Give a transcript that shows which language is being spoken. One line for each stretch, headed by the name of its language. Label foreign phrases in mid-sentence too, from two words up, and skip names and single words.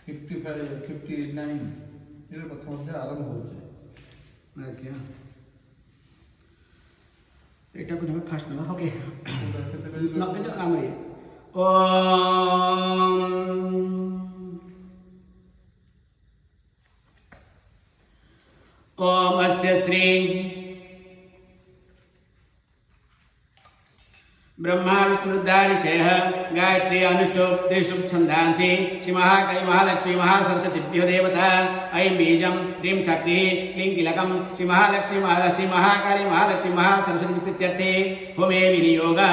Odia: 55, 59 ଏଇଟା ପ୍ରଥମ ଅଧ୍ୟାୟ ଆରମ୍ଭ ହେଉଛି। ଆଜ୍ଞା ଏଇଟାକୁ ନେବା ଫାଷ୍ଟ ନେବା ଓକେ ଆମରି
Sanskrit: ओम अस्य श्री ब्रह्मा विष्णुरुद्रादिशयः गायत्री अनुष्टुप् त्रिषु छन्दांसि श्री महाकाली महालक्ष्मी महासरस्वतीभ्यो देवता ऐं बीजं ह्रीं शक्तिः क्लीं कीलकं श्री महालक्ष्मी महाकाली महालक्ष्मी महासरस्वती प्रीत्यर्थे होमे विनियोगः।